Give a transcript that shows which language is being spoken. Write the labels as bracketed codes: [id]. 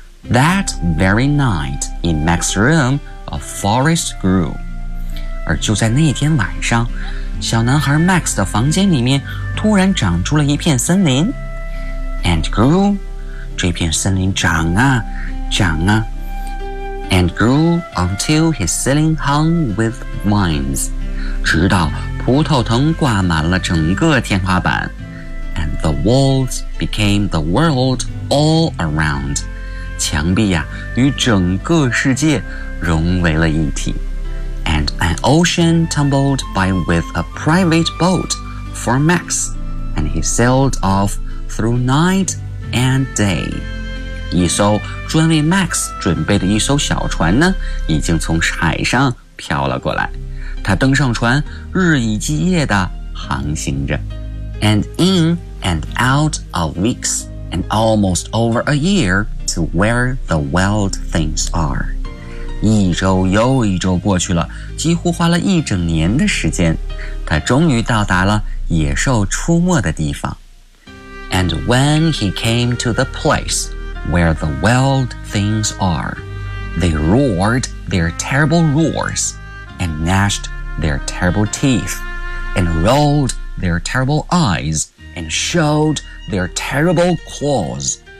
[en] That very night in Max's room a forest grew [zh] 而就在那天晚上小男孩 Max 的房间里面突然长出了一片森林 [en] And grew [zh] 这片森林长啊长啊 [en] And grew until his ceiling hung with vines [zh] 直到葡萄藤挂满了整个天花板 [en] And the walls became the world all around. [zh] 墙壁呀、啊、与整个世界融为了一体。 [en] And an ocean tumbled by with a private boat for Max. And he sailed off through night and day. [zh] 一艘专为 Max 准备的一艘小船呢已经从海上飘了过来。他登上船日以继夜地航行着。 [en] And inand out of weeks and almost over a year to where the wild things are [zh] 一周又一周过去了，几乎花了一整年的时间，他终于到达了野兽出没的地方。 [en] And when he came to the place where the wild things are, they roared their terrible roars and gnashed their terrible teeth and rolled their terrible eyes and showed their terrible claws。